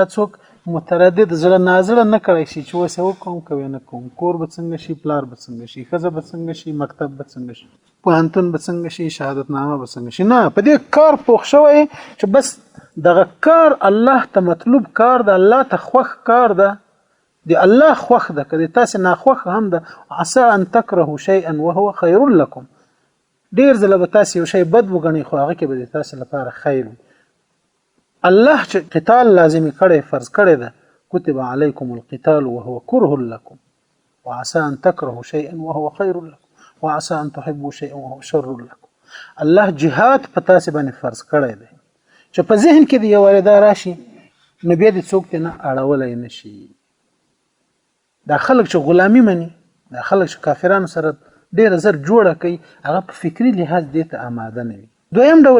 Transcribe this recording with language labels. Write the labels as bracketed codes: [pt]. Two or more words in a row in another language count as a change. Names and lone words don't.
[ps] څوک متردد زړه نازړه نه کړی شي چې اوس یې وکوم که نه کوم کور به څنګه شي پلار به څنګه شي ښځه به څنګه شي مکتب به څنګه شي پوهنتون به څنګه شي شهادتنامه به څنګه شي نه په دې کار پوخ شوی چې بس دغه کار الله ته مطلوب کار ده الله ته خوښ کار ده د الله خوښ ده که د تاسې ناخوښ هم ده [ar] عسى ان تکرهوا شیئا وهو خیر لکم [ps] ډېر ځله به تاسې یو شی بد وګڼئ خو هغه کې به د تاسې لپاره خیر وي الله چې قتال لازمي کړی فرض کړی ده [ar] كتب عليكم القتال وهو كره لكم وعسى أن تكرهوا شيئا وهو خير لكم وعسى أن تحبوا شيئا وهو شر لكم [ps] الله جهاد په تاسې باندې فرض کړی دی چې په ذهن کې د یو واردا راشي نو بیا د څوک نه اړولی نشي دا خلک چې غلامي مني دا خلک چې کافرانو سره ډېره زر جوړه کوي هغه په فکري لحاظ دې ته آماده نه وي دویم ډول